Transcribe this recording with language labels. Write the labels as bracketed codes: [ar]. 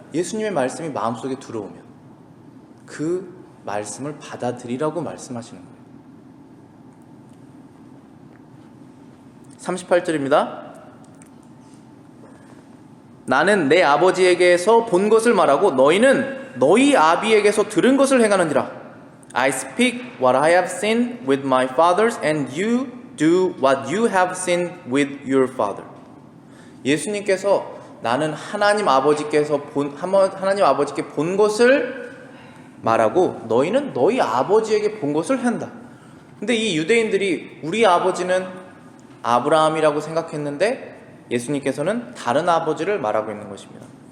[ko] 예수님의 말씀이 마음속에 들어오면 그 말씀을 받아들이라고 말씀하시는 거예요. 38절입니다. 나는 내 아버지에게서 본 것을 말하고 너희는 너희 아비에게서 들은 것을 행하느니라. [en] I speak what I have seen with my fathers and you do what you have seen with your father. [ko] 예수님께서 나는 하나님 아버지께 본 것을 말하고 너희는 너희 아버지에게 본 것을 한다. 근데 이 유대인들이 우리 아버지는 아브라함이라고 생각했는데 예수님께서는 다른 아버지를 말하고 있는 것입니다.